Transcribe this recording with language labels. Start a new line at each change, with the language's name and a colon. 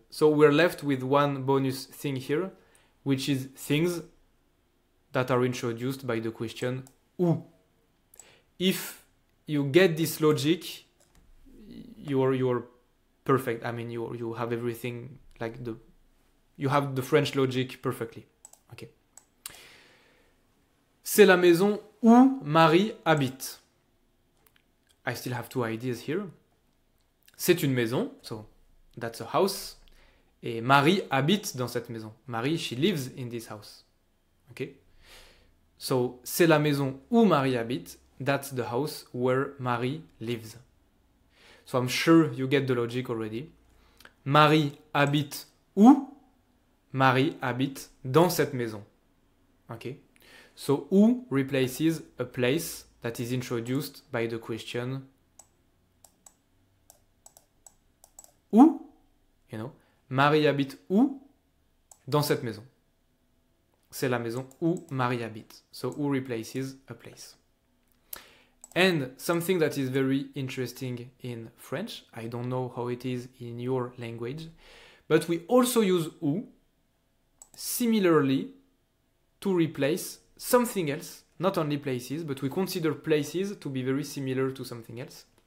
English: So we're left with one bonus thing here, which is things that are introduced by the question où. If you get this logic, you're perfect. I mean, you have everything, like you have the French logic perfectly. Okay.
French: C'est la maison où Marie habite.
English: I still have 2 ideas here.
French: C'est une maison,
English: so that's a house.
French: Et Marie habite dans cette maison.
English: Marie, she lives in this house. Okay?
French: So, c'est la maison où Marie habite.
English: That's the house where Marie lives. So I'm sure you get the logic already.
French: Marie habite où? Marie habite dans cette maison.
English: Okay? So, où replaces a place that is introduced by the question où? You know,
French: Marie habite où? Dans cette maison. c'est la maison où Marie habite.
English: So who replaces a place. And something that is very interesting in French, I don't know how it is in your language, but we also use who similarly to replace something else, not only places, but we consider places to be very similar to something else.